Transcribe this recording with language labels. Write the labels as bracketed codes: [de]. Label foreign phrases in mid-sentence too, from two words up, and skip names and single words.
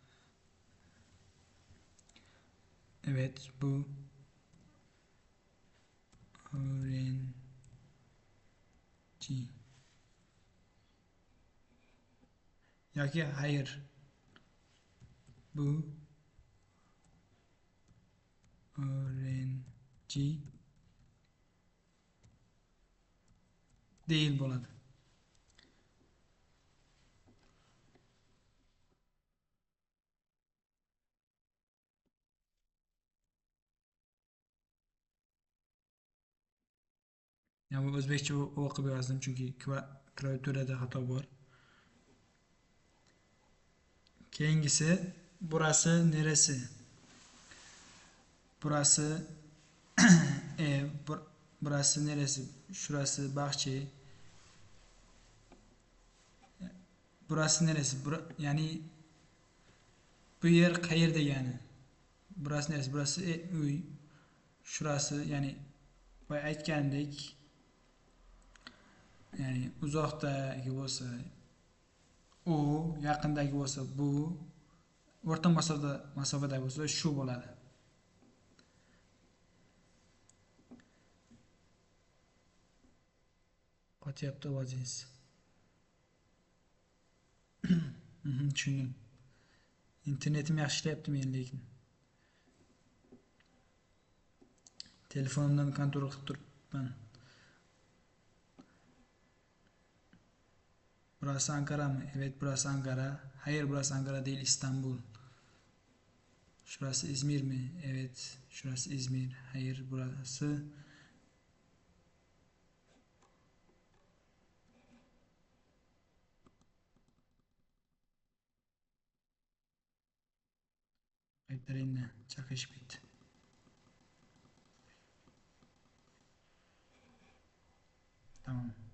[tr] Evet, bu öğrenci. [uz] Yoki hayır. [tr] Bu öğrenci değil bo'ladi. [uz] Yani bu o'zbekcha o'qib yozdim chunki klaviaturada xato bor. [tr] Keyingisi burası neresi? Burası ev, burası neresi? Şurası bahçe. Burası neresi? [uz] Yani bu yer qayerda yani? [tr] Burası neresi? Burası uy. [uz] Şurası yani boya aytgandek yani uzoqdagi bo'lsa u, yaqindagi bo'lsa bu, o'rta masofadagi bo'lsa shu bo'ladi. Qotyapti ovozingiz. Tushundim. İnternetim yaxshi ishlayapti men lekin. Telefonimdan kontrol qilib turibman. [tr] Burası Ankara mı? Evet, burası Ankara. Hayır, burası Ankara değil, İstanbul. Şurası İzmir mi? Evet, şurası İzmir. Hayır, burası [uz] aytlaringni chaqishib ketdi. [tr] Tamam.